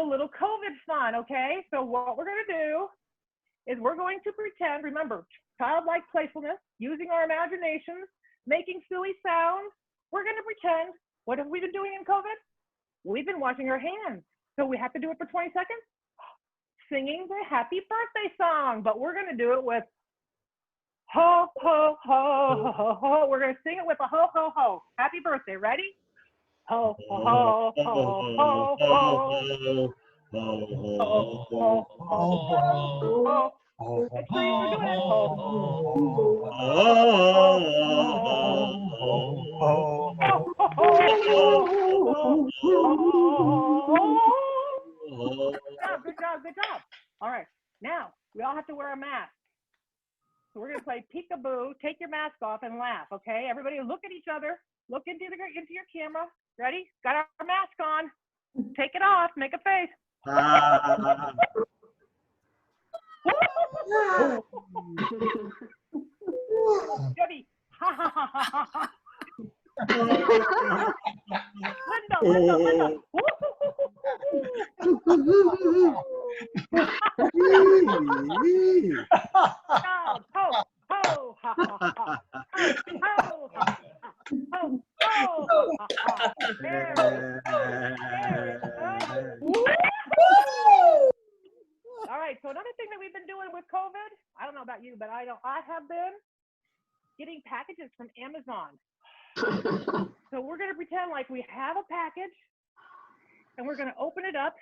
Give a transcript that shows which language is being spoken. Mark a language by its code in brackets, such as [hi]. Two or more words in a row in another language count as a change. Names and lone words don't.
[en] do a little COVID fun, okay? So what we're going to do is we're going to pretend, remember, childlike playfulness, using our imaginations, making silly sounds. We're going to pretend, what have we been doing in COVID? We've been washing our hands. So we have to do it for 20 seconds, singing the happy birthday song, but we're going to do it with ho, ho, ho, ho, ho. We're going to sing it with a ho, ho, ho. Happy birthday. Ready? Ho, ho, ho, ho, ho, ho. Ho, ho, ho, ho. Make sure you're doing it. Ho, ho, Good job, good job. All right, now we all have to wear a mask. So we're gonna play peekaboo. Take your mask off and laugh, okay? Everybody look at each other. Look into your camera. Ready? Got our mask on. Take it off. Make a face. Debbie. Ha ha ha ha ha. Linda. Ho, ho, ha, ha, ha. Ho, ha, ha. Ho, ho, ha, ha. Very good. All right, so another thing that we've been doing with COVID, I don't know about you, but I have been getting packages from Amazon. So we're going to pretend like we have a package and we're going to open it up.